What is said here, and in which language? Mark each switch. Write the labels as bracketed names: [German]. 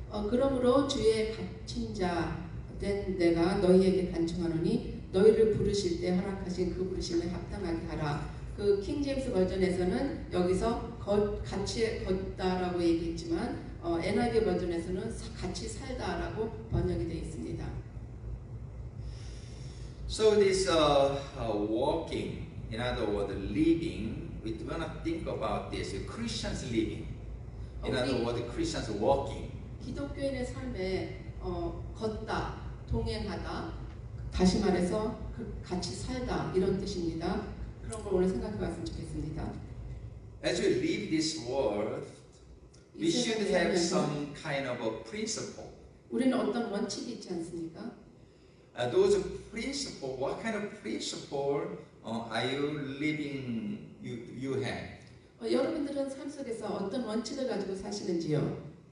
[Korean] 그러므로 주의 갇힌 자 된 내가 너희에게 간청하노니 너희를 부르실 때 허락하신 그 부르심에 합당하게 하라. 그 킹 제임스 버전에서는 여기서 같이 걷다라고 얘기했지만 NIV 버전에서는 같이 살다라고 번역이 되어 있습니다. [English] So this walking, in other words, living, we want to think about this. Christians living, in other words, Christians walking. [Korean] 기독교인의 삶에 걷다, 동행하다, 다시 말해서 같이 살다 이런 뜻입니다. 그런 걸 오늘 생각해 봤으면 좋겠습니다. [English] As we live this world, we should have some kind of a principle. [Korean] 우리는 어떤 원칙이 있지 않습니까? [English] Those principles, what kind of principle are you living? You have. [Korean] 여러분들은 삶 속에서 어떤 원칙을 가지고 사시는지요?